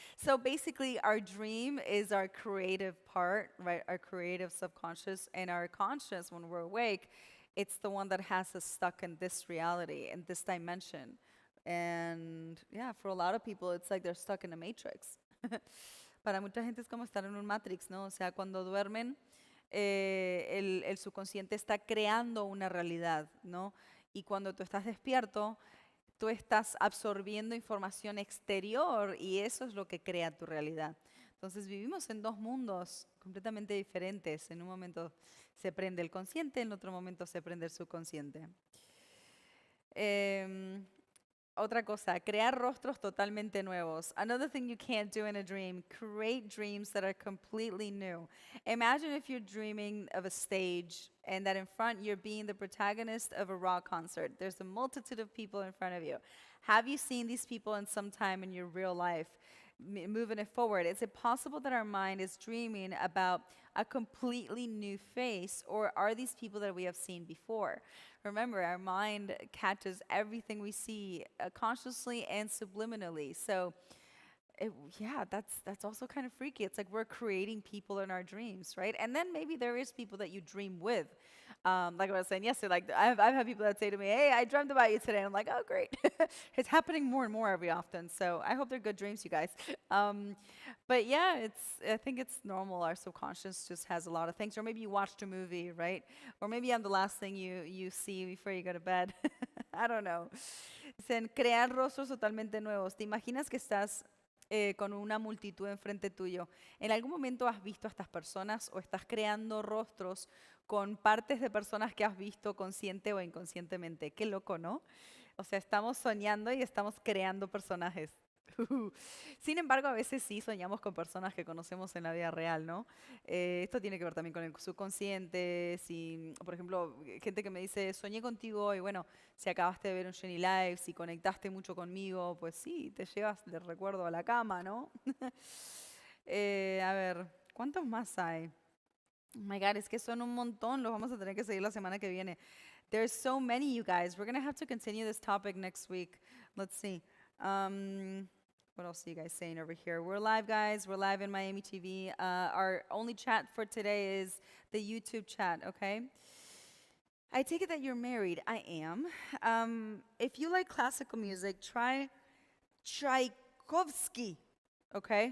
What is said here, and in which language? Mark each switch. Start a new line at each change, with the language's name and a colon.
English: So basically, our dream is our creative part, right? Our creative subconscious, and our conscious, when we're awake, it's the one that has us stuck in this reality, in this dimension. And yeah, for a lot of people, it's like they're stuck in a matrix.
Spanish: Para mucha gente es como estar en un matrix, ¿no? O sea, cuando duermen, el subconsciente está creando una realidad, ¿no? Y cuando tú estás despierto, tú estás absorbiendo información exterior y eso es lo que crea tu realidad. Entonces vivimos en dos mundos completamente diferentes. En un momento se prende el consciente, en otro momento se prende el subconsciente. Otra cosa, crear rostros totalmente nuevos.
English: Another thing you can't do in a dream, create dreams that are completely new. Imagine if you're dreaming of a stage and that in front you're being the protagonist of a rock concert. There's a multitude of people in front of you. Have you seen these people in some time in your real life? Moving it forward, is it possible that our mind is dreaming about a completely new face, or are these people that we have seen before? Remember, our mind catches everything we see consciously and subliminally. So, yeah, that's also kind of freaky. It's like we're creating people in our dreams, right? And then maybe there is people that you dream with. Like I was saying yesterday, like I've had people that say to me, "Hey, I dreamt about you today." And I'm like, "Oh, great!" It's happening more and more every often. So I hope they're good dreams, you guys. But yeah, I think it's normal. Our subconscious just has a lot of things. Or maybe you watched a movie, right? Or maybe I'm the last thing you see before you go to bed. I don't know.
Spanish: Dicen, crear rostros totalmente nuevos. ¿Te imaginas que estás con una multitud enfrente tuyo? ¿En algún momento has visto a estas personas o estás creando rostros con partes de personas que has visto consciente o inconscientemente? Qué loco, ¿no? O sea, estamos soñando y estamos creando personajes. Sin embargo, a veces sí soñamos con personas que conocemos en la vida real, ¿no? Esto tiene que ver también con el subconsciente. Si, por ejemplo, gente que me dice, soñé contigo hoy, bueno, si acabaste de ver un Jenny Live, si conectaste mucho conmigo, pues sí, te llevas el recuerdo a la cama, ¿no? A ver, ¿cuántos más hay?
English: Oh my God,
Spanish: es que son un montón, los vamos a tener que seguir la semana que viene.
English: There's so many, you guys. We're going to have to continue this topic next week. Let's see. What else are you guys saying over here? We're live, guys. We're live in Miami TV. Our only chat for today is the YouTube chat, okay? I take it that you're married. I am. If you like classical music, try Tchaikovsky, okay?